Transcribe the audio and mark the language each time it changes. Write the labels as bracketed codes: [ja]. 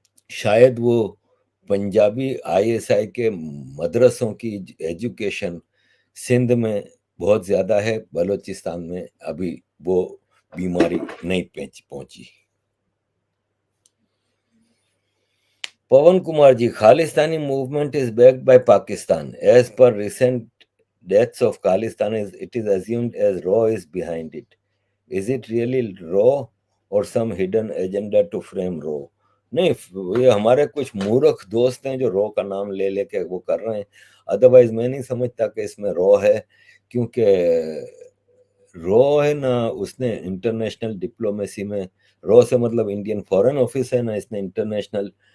[hi] शायद वो पंजाबी आईएसआई के मदरसों की एजुकेशन सिंध में बहुत ज़्यादा है, बलूचिस्तान में अभी वो बीमारी नहीं पहुंची। [en] Pawan Kumar ji, Khalistani movement is backed by Pakistan as per recent deaths of Khalistan is it is assumed as Raw is behind it. Is it really Raw or some hidden agenda to frame Raw? [hi] नहीं, ये हमारे कुछ मूर्ख दोस्त हैं जो रॉ का नाम ले लेके वो कर रहे हैं। अदरवाइज मैं नहीं समझता कि इसमें रॉ है, क्योंकि रॉ है ना, उसने इंटरनेशनल डिप्लोमेसी में, रॉ से मतलब इंडियन फॉरेन ऑफिस है ना, इसने इंटरनेशनल